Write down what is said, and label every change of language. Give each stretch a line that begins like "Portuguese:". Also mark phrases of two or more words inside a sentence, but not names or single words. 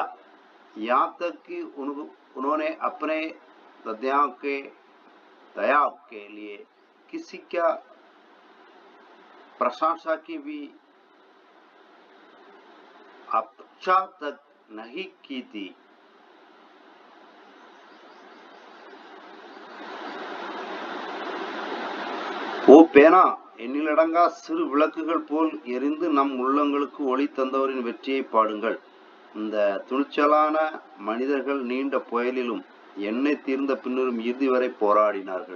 Hindi: यहाँ तक कि उन्होंने अपने दया के लिए किसी का प्रशंसा की भी अपेक्षा तक नहीं की थी.
Tamil: ஓ பேனா, எண்ணிலடங்கா சிறு விளக்குகள் போல் எரிந்து நம் உள்ளங்களுக்கு ஒளி தந்தவரின் வெற்றியை பாடுங்கள். இந்த துணிச்சலான மனிதர்கள் நீண்ட புயலிலும் எண்ணெய் தீர்ந்த பின்னரும் இறுதி வரை போராடினார்கள்.